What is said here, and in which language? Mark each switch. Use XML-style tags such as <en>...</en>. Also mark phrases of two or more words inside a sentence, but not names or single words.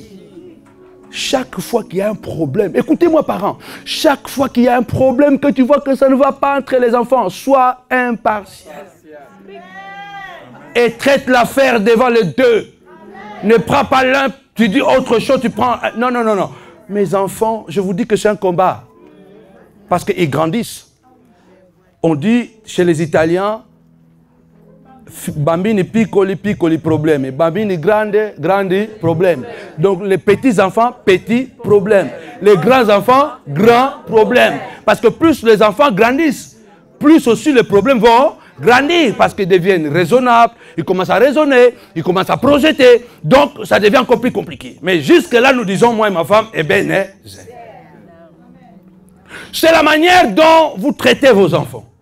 <fr>Chaque fois qu'il y a un problème, écoutez-moi parents, chaque fois qu'il y a un problème, que tu vois que ça ne va pas entre les enfants, sois impartial. Et traite l'affaire devant les deux. Ne prends pas l'un, tu dis autre chose, tu prends... Non, non, non, non. Mes enfants, je vous dis que c'est un combat. Parce qu'ils grandissent. On dit chez les Italiens,</fr> <it>bambini piccoli, piccoli problemi. Bambini grandi, grandi problemi.</it> <fr>Donc les petits enfants, petits problèmes. Les grands enfants, grands problèmes. Parce que plus les enfants grandissent, plus aussi les problèmes vont grandir. Parce qu'ils deviennent raisonnables, ils commencent à raisonner, ils commencent à projeter. Donc ça devient encore plus compliqué. Mais jusque-là, nous disons, moi et ma femme, eh bien, c'est la manière dont vous traitez vos enfants.</fr>